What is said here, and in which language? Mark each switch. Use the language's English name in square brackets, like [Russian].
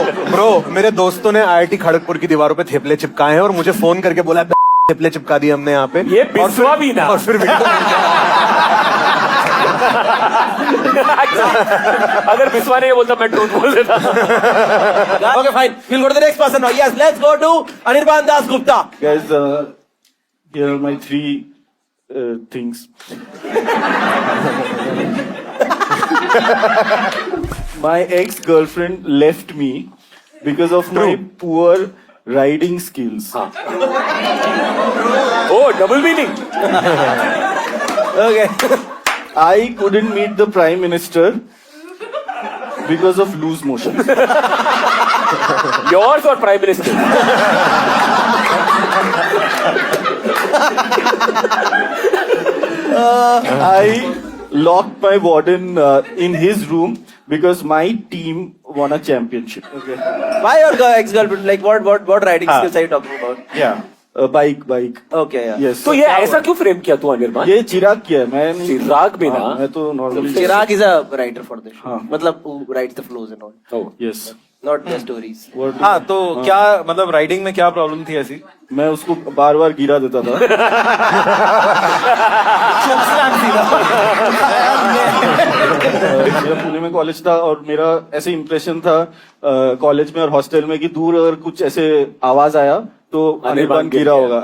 [Hindi] Bro मेरे दोस्तों ने IIT खड़गपुर की दीवारों पे थेपले चिपकाए हैं और मुझे फोन करके बोला थेपले चिपका दिए हमने यहाँ पे। ये बिस्वा भी ना। और फिर अगर बिस्वा नहीं बोलता मैं ट्रूथ बोल देता। [English] Okay, fine. We'll go to the next person now. Yes, let's go to Anirban Das Gupta. Guys, here are my 3 things. My ex-girlfriend left me because of my poor riding skills. Oh, double meaning. Okay. I couldn't meet the Prime Minister because of loose motion. Yours or Prime Minister? I locked my warden in his room because my team won a championship. Okay. Why your ex-girlfriend? Like what riding skills are you talking about? Yeah. Bike. Okay, yeah. Yes. [Hindi] तो ये ऐसा क्यों frame किया तू अनिर्बान? ये चिराग किया है, मैं नहीं। चिराग भी ना? मैं तो normally. [English] Chirag is a writer for the show. [Hindi] हाँ. [English] मतलब who writes the flows and all. Oh. Yes. Not the stories. [Hindi] हाँ, तो क्या मतलब राइडिंग में क्या प्रॉब्लम थी ऐसी? मैं उसको बार बार गिरा देता था। मेरा पुणे में कॉलेज था और मेरा ऐसे इंप्रेशन था कॉलेज में और हॉस्टल में कि दूर अगर कुछ ऐसे आवाज आया तो अनिर्बान गिरा होगा।